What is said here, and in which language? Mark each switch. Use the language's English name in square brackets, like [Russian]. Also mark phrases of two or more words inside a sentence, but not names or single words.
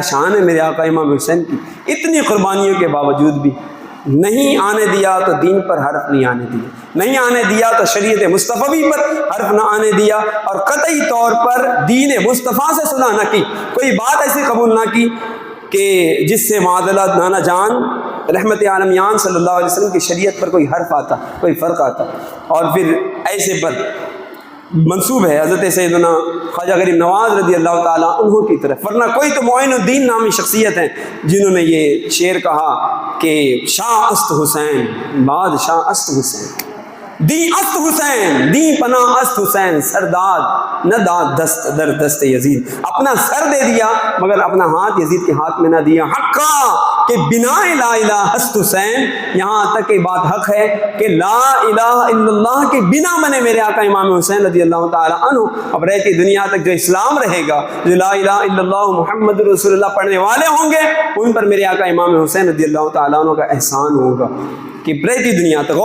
[Urdu] شان ہے میرے آقا امام حسین کی، اتنی قربانیوں کے باوجود بھی نہیں آنے دیا تو دین پر حرف نہیں آنے دیا، نہیں آنے دیا تو شریعت مصطفی پر حرف نہ آنے دیا، اور قطعی طور پر دین مصطفیٰ سے صلح نہ کی، کوئی بات ایسی قبول نہ کی کہ جس سے معادلہ نانا جان رحمت عالمیان [Arabic] صلی اللہ علیہ وسلم [Urdu] کی شریعت پر کوئی حرف آتا، کوئی فرق آتا، اور پھر ایسے پر منسوب ہے حضرت سیدنا خواجہ غریب نواز [Arabic] رضی اللہ تعالیٰ عنہ [Urdu] کی طرف، ورنہ کوئی تو معین الدین نامی شخصیت ہیں جنہوں نے یہ شعر کہا کہ [Persian] شاہ است حسین بادشاہ است حسین، دی است حسین دی پناہ است حسین، سرداد نہ داد دست در دست یزید، [Urdu] اپنا سر دے دیا مگر اپنا ہاتھ یزید کے ہاتھ میں نہ دیا، [Persian] حقا کہ بنا لا الہ است حسین، [Urdu] یہاں تک کہ بات حق ہے کہ [Arabic] لا الہ الا اللہ [Urdu] کے بنا بنے میرے آقا امام حسین [Arabic] رضی اللہ تعالی عنہ [Urdu] اب رہتی دنیا تک جو اسلام رہے گا، جو [Arabic] لا الہ الا اللہ محمد رسول اللہ [Urdu] پڑھنے والے ہوں گے، ان پر میرے آقا امام حسین [Arabic] رضی اللہ تعالیٰ عنہ [Urdu] کا احسان ہوگا کہ رہتی دنیا تک۔